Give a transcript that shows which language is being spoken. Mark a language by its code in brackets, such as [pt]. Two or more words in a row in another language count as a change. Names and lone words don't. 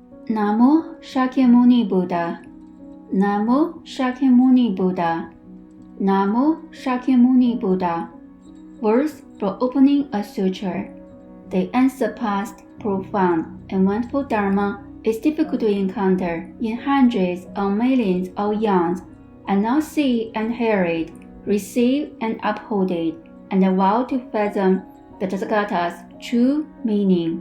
[en] Namo Shakyamuni Buddha. Namo Shakyamuni Buddha. Namo Shakyamuni Buddha. Words for opening a sutra. The unsurpassed, profound, and wonderful Dharma is difficult to encounter in hundreds or millions of eons. I now see and hear it, receive and uphold it, and vow to fathom the Tathagata's true meaning.